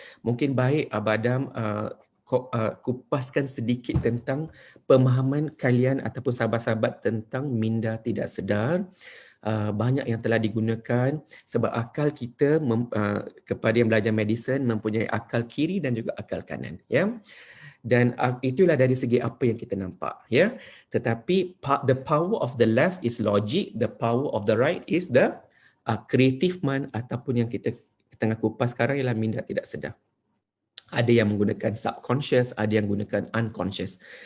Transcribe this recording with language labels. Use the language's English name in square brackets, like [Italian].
[Malay] Mungkin baik Abang Adam kupaskan sedikit tentang pemahaman kalian ataupun sahabat-sahabat tentang minda tidak sedar. Banyak yang telah digunakan sebab akal kita kepada yang belajar medicine mempunyai akal kiri dan juga akal kanan, ya. Dan itulah dari segi apa yang kita nampak, ya. [English] Tetapi the power of the left is logic, the power of the right is the Creative mind [Malay] ataupun yang kita tengah kupas sekarang ialah minda tidak sedar. Ada yang menggunakan subconscious, ada yang gunakan unconscious.